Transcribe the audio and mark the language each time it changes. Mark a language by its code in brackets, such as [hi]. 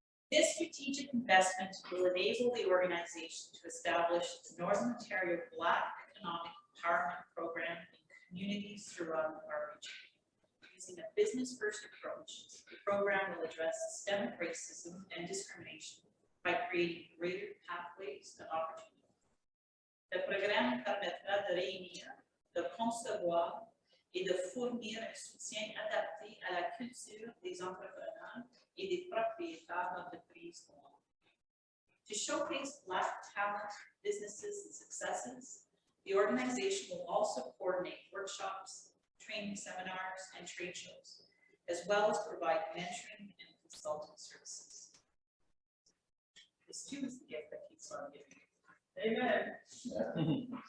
[en] This strategic investment will enable the organization to establish the Northern Ontario Black Economic Empowerment Program in communities throughout our region. Using a business-first approach, the program will address systemic racism and discrimination by creating greater pathways to opportunity. [fr] Le programme permettra de réunir, de concevoir et de fournir un soutien adapté à la culture des entrepreneurs et des propriétaires d'entreprises. [en] To showcase Black talent, businesses, and successes, the organization will also coordinate workshops, training seminars, and trade shows, as well as provide mentoring and consulting services. This too is the gift that keeps on giving. Amen.